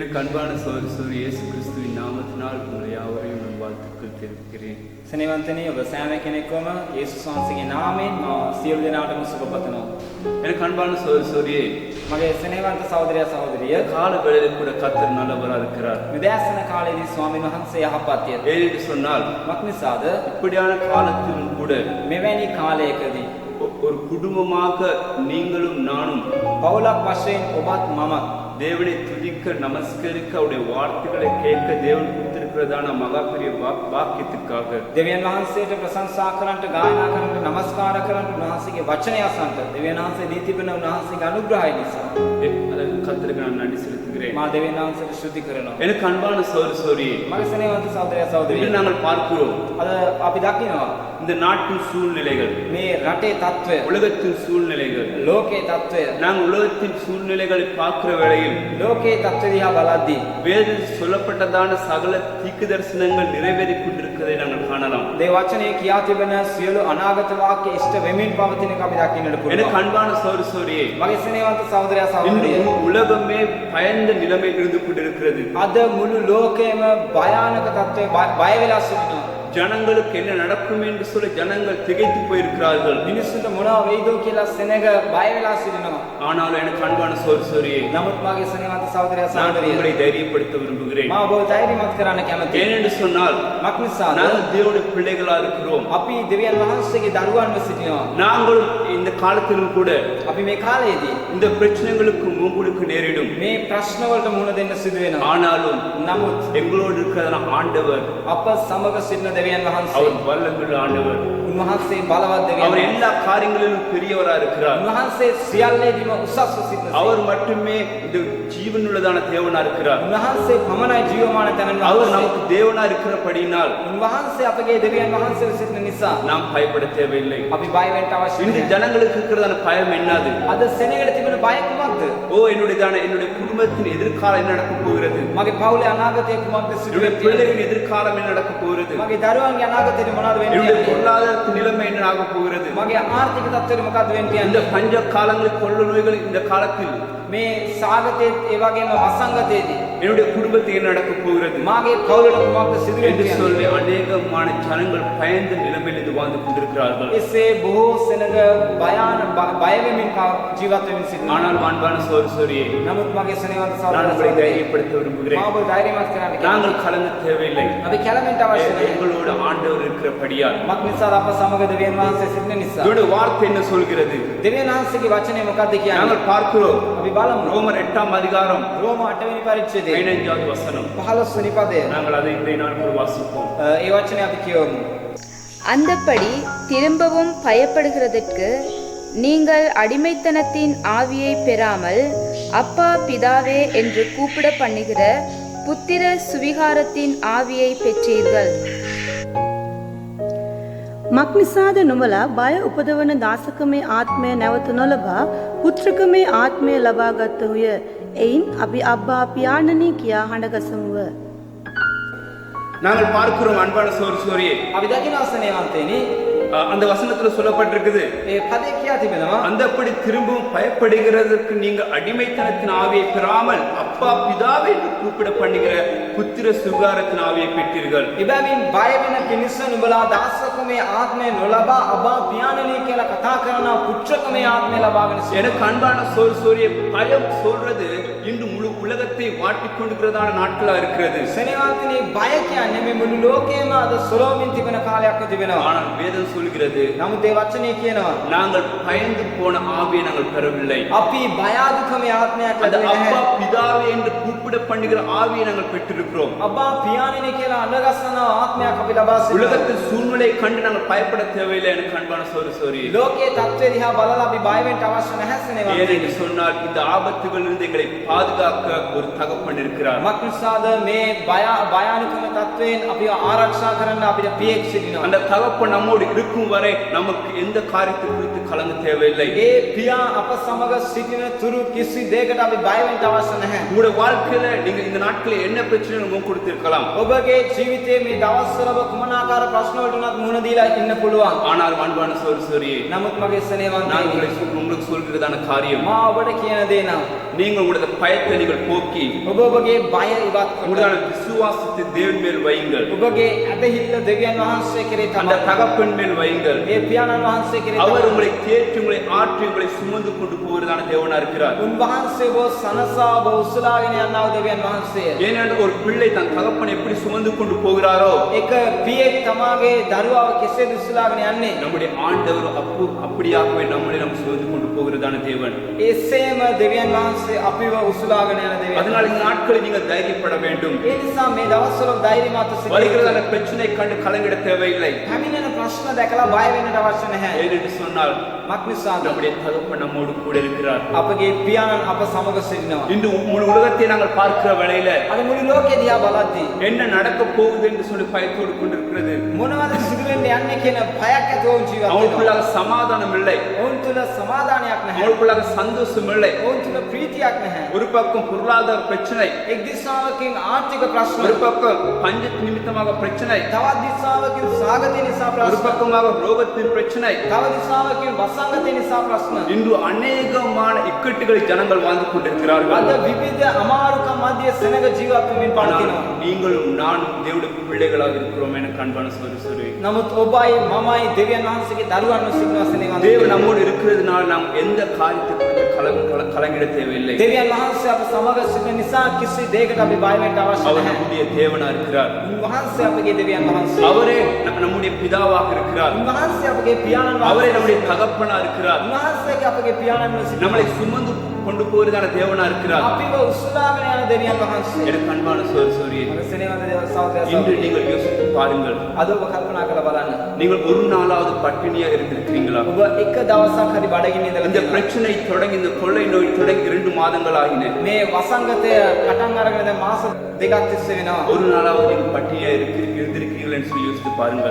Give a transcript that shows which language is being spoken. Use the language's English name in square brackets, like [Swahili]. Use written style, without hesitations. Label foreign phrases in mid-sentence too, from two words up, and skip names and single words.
[Tamil] அன்பான சகோதரி இயேசு கிறிஸ்துவின் நாமத்தினால் உங்களை யாவரையும் நான் வாழ்த்துக்கள் தெரிவிக்கிறேன். [Sinhala] සෙනෙවන්තනි ඔබ සෑම කෙනෙක්වම යේසුස් වහන්සේගේ නාමයෙන් මම සියලු දෙනාටම සුබ පතනවා. [Tamil] எனக்கு அன்பான சகோதரியே, [Sinhala] මගේ සෙනෙවන්ත සහෝදරයා සහෝදරිය, [Tamil] கால வேளையில் கூட கர்த்தர் நல்லவராக இருக்கிறார். [Sinhala] විදෑසන කාලයේදී ස්වාමීන් වහන්සේ යහපත්ය. [Tamil] ஏனென்று சொன்னால் [Sinhala] මක්නිසාද [Tamil] இப்படியான காலத்திலும் கூட [Sinhala] මෙවැනි කාලයකදී [Tamil] ஒரு குடும்பமாக நீங்களும் நானும் [Sinhala] පවුලක් වශයෙන් ඔබත් මමත් [Tamil] தேவனை துதிக்க நமஸ்கரிக்க அவருடைய வார்த்தைகளை கேட்க தேவன் கொடுத்திருக்கிறதான மகா பெரிய வாக்கியத்துக்காக [Sinhala] දෙවියන් වහන්සේට ප්‍රශංසා කරන්නට, ගායනා කරන්නට, නමස්කාර කරන්නට, උන්වහන්සේගේ වචනය අසන්නට දෙවියන් වහන්සේ දී තිබෙන උන්වහන්සේගේ අනුග්‍රහය නිසා [Tamil] அதற்கு கர்த்தருக்கு நான் நன்றி செலுத்துகிறேன். [Sinhala] මා දෙවියන් වහන්සේට ස්තුති කරනවා. [Tamil] எனக்கு அன்பான சகோதரியே, [Sinhala] මගේ සෙනෙවන්ත සහෝදරයා සහෝදරිය, [Tamil] இன்று நாங்கள் பார்க்கிறோம் [Sinhala] අද අපි දකිනවා [Tamil] இந்த நாட்டின் சூழ்நிலைகள், [Sinhala] මේ රටේ තත්ත්වය, [Tamil] உலகத்தின் சூழ்நிலைகள். [Sinhala] ලෝකේ තත්ත්වය, [Tamil] நாங்கள் உலகத்தின் சூழ்நிலைகளை பார்க்கிற வேளையில் [Sinhala] ලෝකේ තත්ත්වය දිහා බලද්දී [Tamil] வேதத்தில் சொல்லப்பட்டதான சகல தீர்க்க தரிசனங்கள் நிறைவேறிக் கொண்டிருக்கிறதை நாங்கள் காணலாம். [Sinhala] දේ වචනේ කියා තිබෙන සියලු අනාගත වාක්‍ය ඉෂ්ට වෙමින් පවතින එක අපි දකින්නට [Tamil] எனக்கு [Sinhala] පුළුවන්. [Tamil] அன்பான சகோதரியே, [Sinhala] මගේ සෙනෙවන්ත සහෝදරයා [Tamil] இந்த [Sinhala] සහෝදරිය, [Tamil] உலகமே பயந்த நிலைமையில் இருந்து கொண்டிருக்கிறது. [Sinhala] අද මුළු ලෝකයේම භයානක තත්ත්වයේ බය වෙලා සිටිනවා. [Tamil] ஜனங்களுக்கு என்ன நடக்கும் என்று சொல்ல ஜனங்கள் திகைத்து போயிருக்கிறார்கள். [Sinhala] මිනිස්සුන්ට මොනවා වෙයිදෝ කියලා සෙනග බය වෙලා සිටිනවා. [Tamil] ஆனால் எனக்கு அன்பான சகோதரியே, [Sinhala] නමුත් මගේ සෙනෙවන්ත සහෝදරයා [Tamil] நான் [Sinhala] සහෝදරිය, [Tamil] உங்களை தைரியப்படுத்த விரும்புகிறேன். [Sinhala] මම ඔබව ධෛර්යමත් කරන්න කැමතියි. [Tamil] ஏனென்று சொன்னால் [Sinhala] මක්නිසාද [Tamil] நாங்கள் தேவனுடைய பிள்ளைகளா இருக்கிறோம். [Sinhala] අපි දෙවියන් වහන්සේගේ දරුවන්ව සිටිනවා. [Tamil] நாங்களும் இந்த காலத்திலும் கூட [Sinhala] අපි මේ කාලයේදී [Tamil] இந்த பிரச்சனைகளுக்கு முன்கொடுக்க நேரிடும். [Sinhala] මේ ප්‍රශ්න වලට මුහුණ දෙන්න සිදු වෙනවා. [Tamil] ஆனாலும் [Sinhala] නමුත් [Tamil] எங்களோடு இருக்கிறதான ஆண்டவர் [Sinhala] අප සමග සිටින දෙවියන් වහන්සේ, [Tamil] அவர் வல்லமையுள்ள ஆண்டவர். [Sinhala] උන්වහන්සේ බලවත් දෙවියන් [Tamil] அவர் [Sinhala] වහන්සේ, [Tamil] எல்லா காரியங்களிலும் பெரியவரா இருக்கிறார். [Sinhala] උන්වහන්සේ සියල්ලේදීම උසස්ව සිටින [Tamil] அவர் மட்டுமே இந்த ஜீவனுள்ளதான தேவனா இருக்கிறார். [Sinhala] උන්වහන්සේ පමණයි ජීවමාන තැනන් [Tamil] அவர் [Sinhala] වහන්සේ. [Tamil] நமக்கு தேவனா இருக்கிறபடியினால் [Sinhala] උන්වහන්සේ අපගේ දෙවියන් වහන්සේ සිටින නිසා [Tamil] நாம் பயப்பட தேவையில்லை. [Sinhala] අපි බය වෙන්න අවශ්‍ය [Tamil] இன்று [Sinhala] නැහැ. [Tamil] ஜனங்களுக்கு இருக்கிறதான பயம் என்னது? [Sinhala] අද සෙනෙකට තිබෙන බය කුමක්ද? [Tamil] ஓ என்னுடைய குடும்பத்தின் எதிர்காலம் என்ன நடக்க போகிறது? [Sinhala] මගේ පවුලේ අනාගතය කුමක්ද සිදු [Tamil] என்னுடைய [Sinhala] වෙන්නේ? [Tamil] பிள்ளைகளின் எதிர்காலம் என்ன நடக்க போகிறது? [Sinhala] මගේ දරුවන්ගේ අනාගතයට මොනවද [Tamil] என்னுடைய [Sinhala] වෙන්නේ? [Tamil] பொருளாதாரத்தின் நிலைமை என்ன ஆக போகிறது? [Sinhala] මගේ ආර්ථික තත්ත්වය මොකක්ද වෙන්නේ? [Tamil] இந்த பஞ்ச காலங்களில் கொள்ள நோய்கள் இந்த காலத்தில் [Sinhala] මේ සාගතයේ ඒ වගේම වසංගතයේදී [Tamil] என்னுடைய குடும்பத்தில் என்ன நடக்க போகிறது [Sinhala] මාගේ පවුලට කුමක්ද සිදු [Tamil] என்று [Sinhala] වෙන්නේ? [Tamil] சொல்லி அநேகமான ஜனங்கள் பயந்த நிலைமையில் இது வாழ்ந்து கொண்டிருக்கிறார்கள். [Sinhala] එසේ බොහෝ සෙනග බය වෙමින් ජීවත් වෙමින් සිටිනවා. [Tamil] ஆனால் அன்பான சகோதரியே, [Sinhala] නමුත් මගේ සෙනෙවන්ත [Tamil] நான் உங்களை [Sinhala] සහෝදරයා, [Tamil] தைரியப்படுத்த விரும்புகிறேன். [Sinhala] මම ඔබ ධෛර්යමත් කරන්න [Tamil] நாங்கள் கலங்க தேவையில்லை. [Sinhala] අපි කැළඹෙන්න අවශ්‍ය නැහැ. [Tamil] எங்களோட ஆண்டவர் இருக்கிறபடியால் [Sinhala] මක්නිසා අප සමග දෙවියන් වහන්සේ සිටින නිසා. [Tamil] இதோட வார்த்தை என்ன சொல்கிறது? [Sinhala] දෙවියන් වහන්සේගේ වචනේ මොකක්ද කියන්නේ? [Tamil] நாங்கள் பார்க்கிறோம் [Sinhala] අපි බලමු. [Tamil] ரோமர் 8ஆம் அதிகாரம் [Sinhala] රෝම 8 වෙනි පරිච්ඡේදයේ [Tamil] 15வது வசனம். [Sinhala] 15 වෙනි පදය. [Tamil] நாங்கள் அதை இன்றைய நாள் கூட வாசிப்போம். [Sinhala] ඒ වචනේ අපි කියවමු. [Tamil] அந்தப்படி திரும்பவும் பயப்படுகிறதற்கு நீங்கள் அடிமைத்தனத்தின் ஆவியை பெறாமல் அப்பா பிதாவே என்று கூப்பிட பண்ணுகிற புத்திர சுவிகாரத்தின் ආවිயை பெற்றீர்கள். [Sinhala] මක්නිසාද නුඹලා බය උපදවන දාසකමේ ආත්මය නැවත නොලබා පුත්‍රකමේ ආත්මය ලබා ගත්තහුය. එයින් අපි අබ්බා පියාණනි කියා හඬගසමුව. [Tamil] நாங்கள் பார்க்கிறோம் அன்பான சகோதரியே, [Sinhala] අපි දකිනවා සෙනෙවන්තේනි, [Tamil] அந்த வசனத்துல சொல்லப்பட்டிருக்குது, [Sinhala] ඒ පදේ කියා තිබෙනවා [Tamil] அந்தப்படி திரும்பவும் பயப்படுகிறதற்கு நீங்க அடிமைத்தனத்தின் ஆவியை பெறாமல் அப்பா பிதாவை என்று கூப்பிட பண்ணுகிற புத்திர சுகாரத்தின் ஆவியை பெற்றீர்கள். [Sinhala] එබැවින් බය වෙන පිණිස නුඹලා දාසකමේ ආත්මය නොලබා අබා පියාණනි කියලා කතා කරනවා, පුත්‍රකමේ ආත්මය ලබාගෙන සිටිනවා. [Tamil] எனக்கு அன்பான சகோதரியே, பயம் சொல்றது இன்று முழு உலகத்தை வாட்டிக் கொண்டிருக்கிறதான நாட்களா இருக்கிறது. [Sinhala] සෙනෙවන්තනි, බය කියන්නේ මේ මුළු ලෝකයේම අද සොලෝමින් තිබෙන කාලයක් තිබෙනවා. [Tamil] ஆனால் வேதம் சொல்கிறது, [Sinhala] නමුත් ඒ වචනේ කියනවා [Tamil] நாங்கள் பயந்து போன ஆவியை நாங்கள் பெறவில்லை. [Sinhala] අපි බය අදුකමේ ආත්මයක් [Tamil] அந்த [Sinhala] ලැබෙන්නේ [Tamil] அப்பா [Sinhala] නැහැ. [Tamil] பிதாவே என்று கூப்பிட பண்ணுகிற ஆவியை நாங்கள் பெற்றிருக்கிறோம். [Sinhala] අබා පියාණනි කියලා අඬගස්සන ආත්මයක් අපි ලබා සිටිනවා. [Tamil] உலகத்தில் சூழ்நிலையை கண்டு நாங்கள் பயப்பட தேவையில்லை. எனக்கு அன்பான சகோதரியே, [Sinhala] ලෝකයේ தත්ත්වය දිහා බලලා අපි බය වෙන්න අවශ්‍ය නැහැ සෙනෙවන්තනි. [Tamil] ஏனென்று சொன்னால் இந்த ஆபத்துகளிலிருந்து எங்களை பாதுகாக்க ஒரு தகப்பன் இருக்கிறார். [Sinhala] මක්නිසාද මේ භයානකම තත්ත්වයෙන් අපි ආරක්ෂා කරන්න අපිට පියෙක් සිටිනවා. [Tamil] அந்த தகப்பன் நம்மோடு இருக்கும் வரை நமக்கு எந்த காரியத்தை குறித்து கலங்க தேவையில்லை. [Sinhala] ඒ පියා අප සමග සිටින තුරු කිසි දෙයකට අපි බය වෙන්න අවශ්‍ය නැහැ. [Tamil] உங்களுடைய வாழ்க்கையில நீங்க இந்த நாட்களில் என்ன பிரச்சனை முகம் கொடுத்திருக்கலாம். [Sinhala] ඔබගේ ජීවිතයේ මේ දවස්වල ඔබ කුමන ආකාර ප්‍රශ්න වලට උනත් මුහුණ දීලා ඉන්න පුළුවන්. [Tamil] ஆனால் அன்பான சகோதரியே, [Sinhala] නමුත් මගේ [Tamil] நான் [Sinhala] සෙනෙවන්තනි, [Tamil] உங்களுக்கு சொல்கிறதான காரியம், [Sinhala] මා ඔබට කියන දේ නම් [Tamil] நீங்கள் உங்களுடைய பயத்தை நீங்கள் போக்கி நீக்கி [Sinhala] ඔබ ඔබගේ බය ඉවත් කොට [Tamil] உங்களுடைய விசுவாசத்தை தேவன் மேல் வையுங்கள். [Sinhala] ඔබගේ ඇදහිල්ල දෙවියන් වහන්සේ කෙරේ [Tamil] அந்த [Sinhala] තබා [Tamil] தகப்பன் மேல் வையுங்கள். [Sinhala] ඒ පියාණන් වහන්සේ කෙරේ [Tamil] அவர் [Sinhala] තබා [Tamil] உங்களை தேற்றி உங்களை ஆற்றி உங்களை சுமந்து கொண்டு போகிறதான தேவனா இருக்கிறார். [Sinhala] උන්වහන්සේ ඔබ සනසා ඔබ උස්සලාගෙන යනවා දෙවියන් වහන්සේ. [Tamil] ஏனென்றால் ஒரு பிள்ளை தன் தகப்பனை எப்படி சுமந்து கொண்டு போகிறாரோ [Sinhala] එක පියෙක් තමාගේ දරුවාව කෙසේද උස්සලාගෙන යන්නේ [Tamil] நம்முடைய ஆண்டவர் அப்படியாகவே நம்மளை நாம் சுமந்து கொண்டு போகிறதான தேவன். [Sinhala] එසේම දෙවියන් වහන්සේ අපිව උස්සලාගෙන යන දෙවියන්. [Tamil] அதனால் இந்த நாட்களில் நீங்கள் தைரியப்பட வேண்டும். [Sinhala] ඒ නිසා මේ දවස්වල ධෛර්යමත් සිටින්න. [Tamil] வருகிறதான பிரச்சனை கண்டு கலங்கிட தேவையில்லை. [Sinhala] පැමිණෙන ප්‍රශ්න දැකලා බය වෙන්නට අවශ්‍ය නැහැ. [Tamil] ஏனென்று சொன்னால் [Sinhala] මක්නිසාද [Tamil] நம்முடைய தகப்பன் நம்மோடு கூட இருக்கிறார். [Sinhala] අපගේ පියාණන් අප සමග සිටිනවා. [Tamil] இந்த முழு உலகத்தை நாங்கள் பார்க்கிற வேளையில [Sinhala] අද මුළු ලෝකෙ දිහා බලද්දී [Tamil] என்ன நடக்க போகுது என்று சொல்லி பயத்தோடு கொண்டிருக்கிறது. [Sinhala] මොනවද සිදු වෙන්න යන්නේ කියන භයක් ඇතුව ජීවත් වෙනවා. [Tamil] அவனுக்குள்ளாக சமாதானம் இல்லை, [Sinhala] ඔවුන් තුල සමාදානයක් නැහැ. [Tamil] அவனுக்குள்ளாக சந்தோஷம் இல்லை. [Sinhala] ඔවුන් තුල ප්‍රීතියක් නැහැ. [Tamil] ஒரு பக்கம் பொருளாதார பிரச்சனை, [Sinhala] එක් දිශාවකින් ආර්ථික ප්‍රශ්න, [Tamil] ஒரு பக்கம் பஞ்சத்து நிமித்தமாக பிரச்சனை, [Sinhala] තවත් දිශාවකින් සාගතය නිසා [Tamil] ஒரு [Sinhala] ප්‍රශ්න, [Tamil] பக்கமாக ரோகத்தின் பிரச்சனை. [Sinhala] තව දිශාවකින් වසංගතය නිසා ප්‍රශ්න. [Tamil] இன்று அநேகமான இக்கட்டுகளை ஜனங்கள் வாழ்ந்து கொண்டிருக்கிறார்கள். [Sinhala] අද විවිධ අමාරුකම් මැද සෙනග ජීවත් වෙමින් [Tamil] ஆனால் [Sinhala] පවතිනවා. [Tamil] நீங்களும் நானும் தேவனுடைய பிள்ளைகளாக இருக்கிறோம் என கண்பான சகோதரரே. [Sinhala] නමුත් ඔබයි මමයි දෙවියන් වහන්සේගේ දරුවන් සිටිනවා සෙනෙහවන්ත. [Tamil] தேவன் நம்மோடு இருக்கிறதுனால் நாம் எந்த காரியத்தை குறித்து கலங்கிட தேவையில்லை. [Sinhala] දෙවියන් වහන්සේ අප සමග සිටින නිසා කිසි දෙයකට අපි බය වෙන්න අවශ්‍ය [Tamil] அவர் [Sinhala] නැහැ. [Tamil] நம்முடைய தேவனா இருக்கிறார். [Sinhala] උන්වහන්සේ අපගේ දෙවියන් වහන්සේ. [Tamil] அவரே நம்முடைய பிதாவாக இருக்கிறார். [Sinhala] උන්වහන්සේ අපගේ පියාණන් [Tamil] அவரே [Sinhala] වහන්සේ. [Tamil] நம்முடைய தகப்பனா இருக்கிறார். [Sinhala] උන්වහන්සේගේ අපගේ පියාණන් [Tamil] நம்மளை [Sinhala] වහන්සේ. [Tamil] சுமந்து கொண்டு போகிறதான தேவனா இருக்கிறார். [Sinhala] අපිව උස්සලාගෙන යන දෙවියන් වහන්සේ. [Tamil] எனக்கு அன்பான சகோதரரே, [Sinhala] මගේ සෙනෙහවන්ත දේව සහෝදරයා [Tamil] இன்று [Sinhala] සහෝදරියනි. [Tamil] நீங்கள் யோசித்து பாருங்கள். [Sinhala] අද ඔබ කල්පනා කරලා බලන්න. [Tamil] நீங்கள் ஒரு நாளாவது பட்டினியா இருந்திருக்கிறீங்களா? [Sinhala] ඔබ එක දවසක් හරි බඩගින්න ඉඳලා [Tamil] இந்த [Sinhala] තියෙනවා. [Tamil] பிரச்சனை தொடங்கி இந்த கொள்ளை நோய் தொடங்கி 2 மாதங்கள் ஆகின. [Sinhala] මේ වසංගතය පටන් අරගෙන දැන් මාස දෙකක් තිස්සේ වෙනවා. [Tamil] ஒரு நாளாவது நீங்கள் பட்டினியா இருந்திருக்கிறீர்கள் என்று சொல்லி யோசித்து பாருங்கள்.